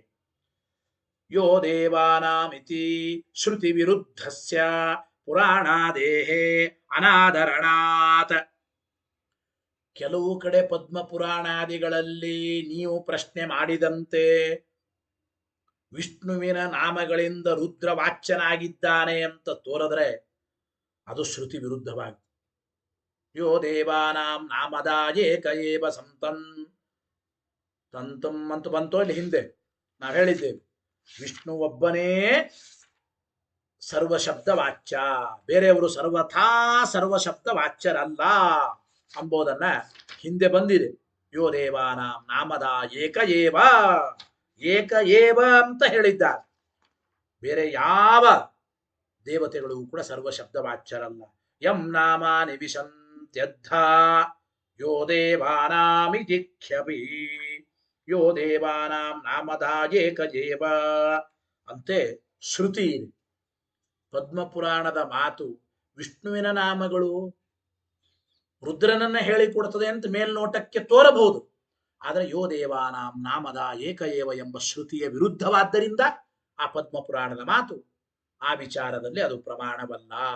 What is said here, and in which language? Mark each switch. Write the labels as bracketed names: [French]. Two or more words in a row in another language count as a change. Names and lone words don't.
[Sanskrit] ಯೋ ದೇವಾನಾಮಿತಿ ಶ್ರುತಿ ವಿರುದ್ಧಸ್ಯ ಪುರಾಣಾದೇಹೇ ಅನಾದರಣಾತ್. [Kannada] ಕೆಲವು ಕಡೆ ಪದ್ಮಪುರಾಣಾದಿಗಳಲ್ಲಿ ನೀವು ಪ್ರಶ್ನೆ ಮಾಡಿದಂತೆ ವಿಷ್ಣುವಿನ ನಾಮಗಳಿಂದ ರುದ್ರ ವಾಚ್ಯನಾಗಿದ್ದಾನೆ ಅಂತ ತೋರಿದ್ರೆ ಅದು ಶ್ರುತಿ ವಿರುದ್ಧವಾಗಿದೆ. [Sanskrit] ಯೋ ದೇವಾನಾಂ ನಾಮದಾಯೇಕ ಏವ ಸಂತನ್ ತಂತಂ [Kannada] ಅಂತ ಬಂತೋ ಇಲ್ಲಿ ಹಿಂದೆ ನಾವು ಹೇಳಿದ್ದೇವೆ, ವಿಷ್ಣು ಒಬ್ಬನೇ ಸರ್ವಶಬ್ದ ವಾಚ್ಯ, ಬೇರೆಯವರು ಸರ್ವಥಾ ಸರ್ವಶಬ್ದ ವಾಚ್ಯರಲ್ಲ ಅಂಬೋದನ್ನ ಹಿಂದೆ ಬಂದಿದೆ. [Sanskrit] ಯೋ ದೇವಾನಾಂ ನಾಮದ ಏಕ ಏವ, ಏಕ ಏವ [Kannada] ಅಂತ ಹೇಳಿದ್ದಾರೆ. ಬೇರೆ ಯಾವ ದೇವತೆಗಳು ಕೂಡ ಸರ್ವಶಬ್ದ ವಾಚ್ಯರಲ್ಲ. [Sanskrit] ಯಂ ನಾಮಾನಿ ವಿಶಂತ್ಯದ್ಧ ಯೋ ದೇವಾನಾಮಿತಿ ಖ್ಯಪಿ, ಯೋ ದೇವಾನಾಂ ನಾಮದ ಏಕ ಏವ [Kannada] ಅಂತೆ ಶ್ರುತಿ ಇದೆ. ಪದ್ಮಪುರಾಣದ ಮಾತು ವಿಷ್ಣುವಿನ ನಾಮಗಳು ರುದ್ರನನ್ನ ಹೇಳಿಕೊಡ್ತದೆ ಅಂತ ಮೇಲ್ನೋಟಕ್ಕೆ ತೋರಬಹುದು, ಆದರೆ [Sanskrit] ಯೋ ದೇವಾನಾಂ ನಾಮದ ಏಕ ಏವ [Kannada] ಎಂಬ ಶ್ರುತಿಯ ವಿರುದ್ಧವಾದ್ದರಿಂದ ಆ ಪದ್ಮಪುರಾಣದ ಮಾತು ಆ ವಿಚಾರದಲ್ಲಿ ಅದು ಪ್ರಮಾಣವಲ್ಲ.